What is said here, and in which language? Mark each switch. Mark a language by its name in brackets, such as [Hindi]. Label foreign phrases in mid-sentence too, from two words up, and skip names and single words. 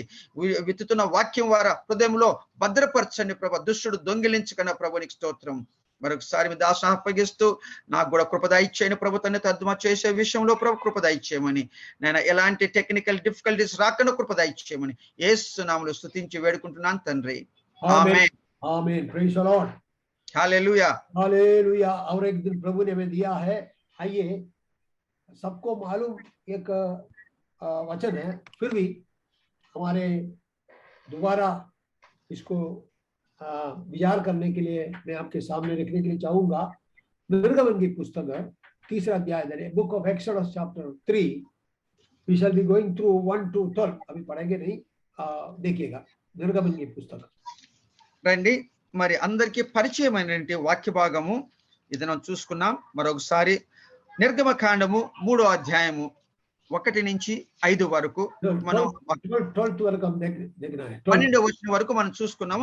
[Telugu] విత్తుతున్న వాక్యం వారి హృదయంలో భద్రపరచండి ప్రభా. దుష్టుడు దొంగిలించకన్నా ప్రభు నీకు స్తోత్రం. మరొకసారి మీ దాసును అప్పగిస్తూ నాకు కూడా కృప దయచేయని ప్రభుత్వాన్ని తర్జుమా చేసే విషయంలో ప్రభు కృప దయచేయమని నేను ఎలాంటి [English] technical difficulties [Telugu] రాకుండా కృప దయచేయమని యేసు నామములో స్తుతించి వేడుకుంటున్నాను తండ్రి. [Hindi] आमीन आमीन [English] praise the Lord [Hindi] हालेलुया हालेलुया। और एक दिन प्रभु ने हमें दिया है, आइए सबको मालूम एक वचन है, फिर भी हमारे दोबारा इसको विचार करने के लिए मैं आपके सामने रखने के लिए चाहूंगा। निर्गमन की पुस्तक है 3 अध्याय, [English] Book of Exodus chapter 3. We shall be going through 1 to 12, [Hindi] अभी पढ़ेंगे नहीं, देखिएगा निर्गमन की पुस्तक। [Telugu] రండి మరి అందరికీ పరిచయమైనటువంటి వాక్య భాగము ఇది మనం చూసుకున్నాం. మరొకసారి నిర్గమ కాండము 3వ అధ్యాయము 1 నుంచి 5 వరకు మనం 12వ వచనం వరకు మనం చూసుకున్నాము.